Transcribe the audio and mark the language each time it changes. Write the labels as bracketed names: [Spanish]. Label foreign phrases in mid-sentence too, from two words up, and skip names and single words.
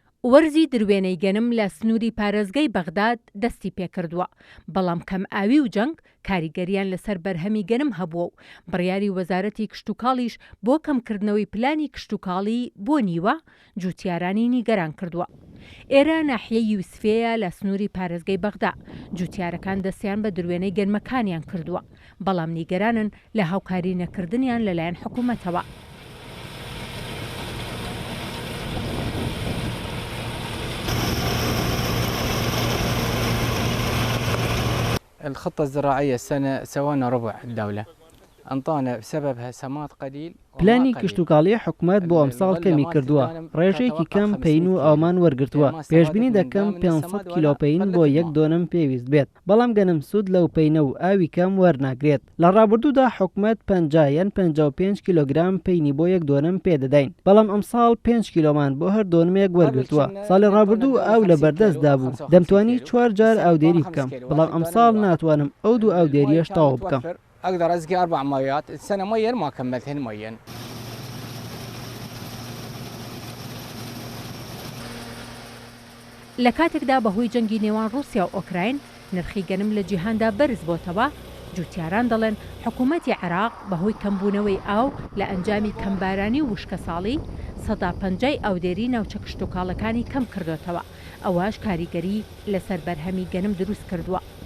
[Central Kurdish] وەرزی دروێنەی گەنم لە سنووری پارێزگای بەغداد دەستی پێکردووە، بەڵام کەم ئاوی و جەنگ کاریگەریان لەسەر بەرهەمی گەنم هەبووە و بڕیاری وەزارەتی کشتوکاڵیش بۆ کەمکردنەوەی پلانی کشتوکاڵی بۆ نیوە جوتیارانی نیگەران کردووە. ئێرە ناحیەی یوسفەیە لە سنووری پارێزگای بەغدا، جوتیارەکان دەستیان بە دروێنەی گەنمەکانیان کردووە، بەڵام نیگەرانن لە هاوکاری نەکردنیان لەلایەن حکوومەتەوە. [Arabic] الخطة الزراعية السنة سوينا ربع الدولة أنطانا بسببها سماد قليل. [Central Kurdish] پلانی کشتوکاڵی حکوومەت بۆ ئەمساڵ کەمی کردووە، ڕێژەیەکی کەم پەین و ئاومان وەرگرتووە. پێشبینی دەکەم 500 کیلۆ پەین بۆ یەک دۆنم پێویست بێت، بەڵام گەنم سوود لەو پەینە و ئاوی کەم وەرناگرێت. لە ڕابردوودا حکوومەت 50 یان 55 کیلۆگرام پەینی بۆ یەک دۆنم پێدەداین، بەڵام ئەمساڵ 5 کیلۆمان بۆ هەر دۆنمێک وەرگرتووە. ساڵی ڕابردوو ئاو لە بەردەستدا بوو، دەمتوانی 4 جار ئاودێری بکەم، بەڵام ئەمساڵ ناتوانم ئەو دوو ئاودێریەش تەواو بکەم. [Arabic] أقدر أسقي 4 مايات السنة مية ما كملتهن مية. [Central Kurdish] لە کاتێکدا بەهۆی جەنگی نێوان رووسیا و ئۆکراین نرخی گەنم لە جیهاندا بەرز بۆتەوە، جوتیاران دەڵێن حکوومەتی عێراق بەهۆی کەمبوونەوەی ئاو لە ئەنجامی کەمبارانی و وشکە ساڵی 150 ئاودێری ناوچە کشتوکاڵەکانی کەم کردوێتەوە، ئەوەش کاریگەری لەسەر بەرهەمی گەنم دروست کردووە.